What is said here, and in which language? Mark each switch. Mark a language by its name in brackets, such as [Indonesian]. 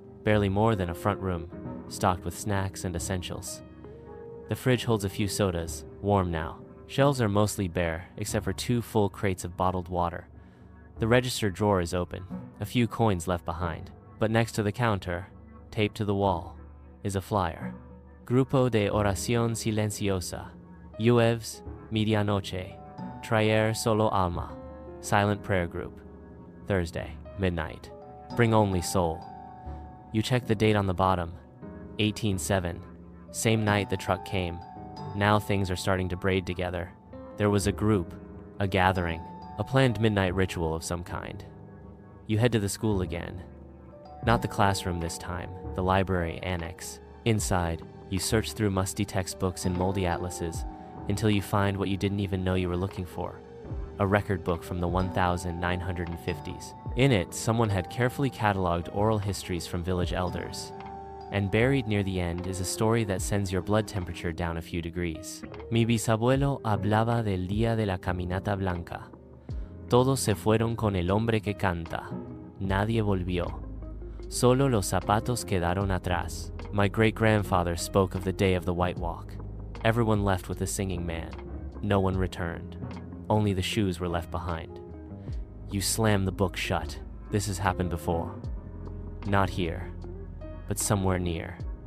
[English] barely more than a front room, stocked with snacks and essentials. The fridge holds a few sodas, warm now. Shelves are mostly bare, except for 2 full crates of bottled water. The register drawer is open, a few coins left behind. But next to the counter, taped to the wall, is a flyer. [Spanish] Grupo de Oración Silenciosa. Jueves, medianoche. Traer solo alma. [English] Silent prayer group. Thursday, midnight. Bring only soul. You check the date on the bottom. 18/7. Same night the truck came. Now things are starting to braid together. There was a group, a gathering, a planned midnight ritual of some kind. You head to the school again. Not the classroom this time, the library annex. Inside, you search through musty textbooks and moldy atlases until you find what you didn't even know you were looking for. A record book from the 1950s. In it, someone had carefully cataloged oral histories from village elders. And buried near the end is a story that sends your blood temperature down a few degrees. [Spanish] Mi bisabuelo hablaba del día de la caminata blanca. Todos se fueron con el hombre que canta. Nadie volvió. Solo los zapatos quedaron atrás. [English] My great-grandfather spoke of the day of the White Walk. Everyone left with the singing man. No one returned. Only the shoes were left behind. You slam the book shut. This has happened before. Not here, but somewhere near.